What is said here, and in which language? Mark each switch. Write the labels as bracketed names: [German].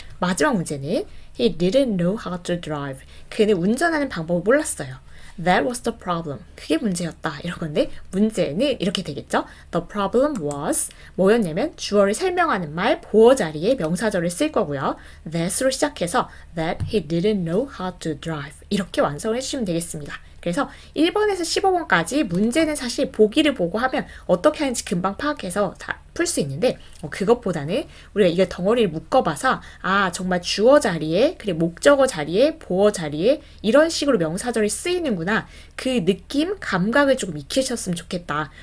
[Korean] 마지막 문제는 [English] He didn't know how to drive. [Korean] 그는 운전하는 방법을 몰랐어요. [English] That was the problem. [Korean] 그게 문제였다. 이런 건데 문제는 이렇게 되겠죠. [English] The problem was [Korean] 뭐였냐면 주어를 설명하는 말 보어 자리에 명사절을 쓸 거고요. [English] That으로 시작해서 That he didn't know how to drive. [Korean] 이렇게 완성을 해주시면 되겠습니다. 그래서 1번에서 15번까지 문제는 사실 보기를 보고 하면 어떻게 하는지 금방 파악해서 다 풀 수 있는데 그것보다는 우리가 이게 덩어리를 묶어봐서 정말 주어 자리에 그리고 목적어 자리에 보어 자리에 이런 식으로 명사절이 쓰이는구나 그 느낌 감각을 조금 익히셨으면 좋겠다.